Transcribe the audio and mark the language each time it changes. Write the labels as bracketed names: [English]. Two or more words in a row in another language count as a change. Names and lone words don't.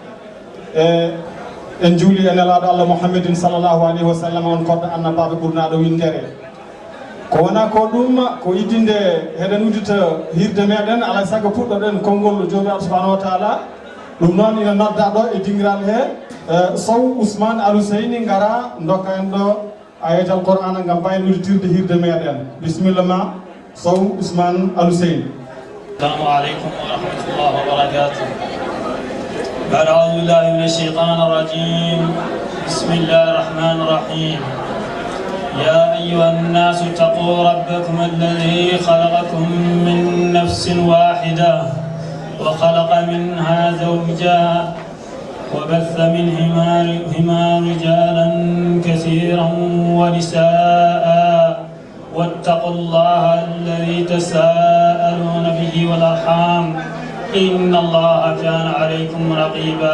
[Fula] en juuli e nelaɗo Allah Muhammadin [Arabic] صلى الله عليه وسلم [Fula] on kodɗo annabaɓe ɓurnaɗo windere ko wona ko ɗum ko idinde heɗen uddita hirde meɗen alay saago puɗɗoɗen konngol joomi Allah [Arabic] سبحانه وتعالى [Fula] ɗum noon ina nodda ɗo e dingiral he Sow Ousmane Aluseyni gara dokka en ɗo ayatal Qur'ana ngam mbayen udditirde hirde meɗen bisimilla ma Sow Ousmane Aluseyni. [Arabic] السلام عليكم ورحمة الله وبركاته. بعد أعوذ بالله من الشيطان الرجيم. بسم الله الرحمن الرحيم. يا أيها الناس اتقوا ربكم الذي خلقكم من نفس واحدة وخلق منها زوجها وبث منهما رجالا كثيرا ونساء واتقوا الله الذي تساءلون به والأرحام إن الله كان عليكم رقيبا.